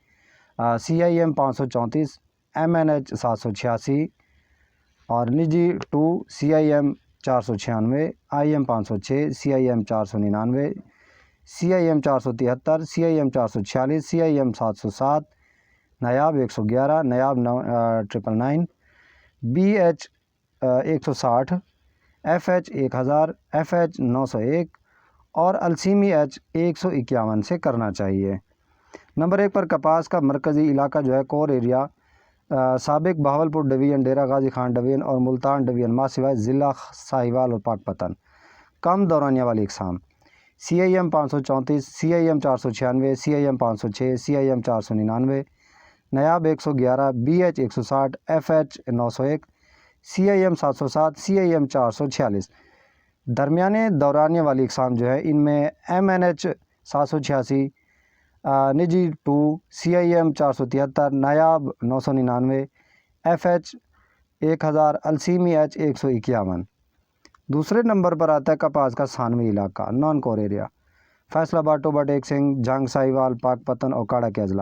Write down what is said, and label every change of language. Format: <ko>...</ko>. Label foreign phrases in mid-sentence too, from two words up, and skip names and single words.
<ur>CIM 534، MNH 786 اور نجی 2 CIM 496، IM 506، CIM 499، CIM 473، CIM 446، CIM 707، نایاب 111، نایاب 999، BH 160، FH 1000، FH 901 اور السیمی H 151 سے کرنا چاہیے۔ نمبر 1 پر کپاس کا مرکزی علاقہ جو ہے</ur> <en>core area,</en> <ur>سابق بہاولپور ڈویژن، ڈیرہ غازی خان ڈویژن اور ملتان ڈویژن ماہ سوائے ضلع ساہیوال اور پاک پتن۔ کم دورانیہ والی اقسام CIM 534، CIM 496، CIM 506، CIM 499، نایاب 111، BH 160، FH 901، CIM 707، CIM 446۔ درمیانے دورانیہ والی اقسام جو ہے ان میں MNH 786، نجی 2، CIM 473، نایاب 999، FH 1000، السیمی H 151۔ دوسرے نمبر پر آتا ہے کپاس کا ثانوی علاقہ،</ur> <en>non core area,</en> <ur>فیصل آباد، ٹوبہ ٹیک سنگھ، جھنگ، ساہیوال، پاک پتن، اوکاڑا کے اضلاع۔</ur>